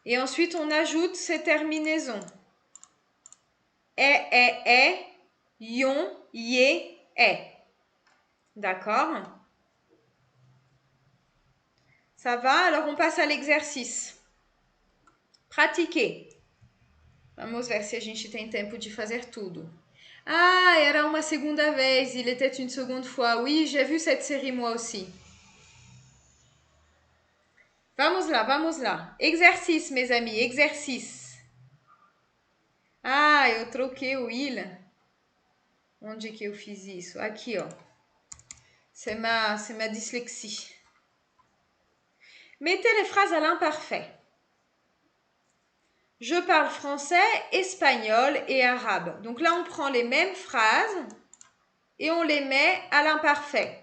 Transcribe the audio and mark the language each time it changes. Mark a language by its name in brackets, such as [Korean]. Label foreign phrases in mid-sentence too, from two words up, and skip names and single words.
[French] Et ensuite, on ajoute ces terminaisons. E, yon, yé, est. D'accord? Ça va? Alors, on passe à l'exercice. Pratiquer. [Portuguese] Vamos ver se a gente tem tempo de fazer tudo. Ah, era uma segunda vez. [French] Il était une seconde fois. Oui, j'ai vu cette série moi aussi. [Portuguese] Vamos lá, vamos lá. [French] Exercice, mes amis, exercice. [Portuguese] Ah, eu troquei o il. Onde que eu fiz isso? Aqui, ó. [French] C'est ma dyslexie. Mettez les phrases à l'imparfait. Je parle français, espagnol et arabe. Donc là, on prend les mêmes phrases et on les met à l'imparfait.